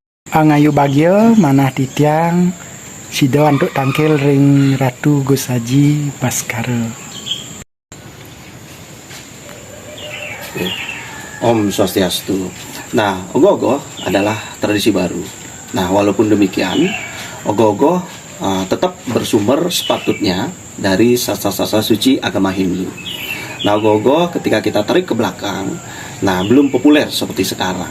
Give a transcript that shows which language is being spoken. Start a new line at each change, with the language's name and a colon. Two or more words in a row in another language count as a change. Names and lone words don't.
Balinese: Ngayu bagio manah titiang sido untuk tangkil ring Ratu Gosaji Baskara. Om Swastiastu.
Indonesian: Nah, ogoh-ogoh adalah tradisi baru. Nah, walaupun demikian, ogoh-ogoh tetap bersumber sepatutnya dari sastra-sastra suci agama Hindu. Nah, ogoh-ogoh ketika kita tarik ke belakang, nah belum populer seperti sekarang.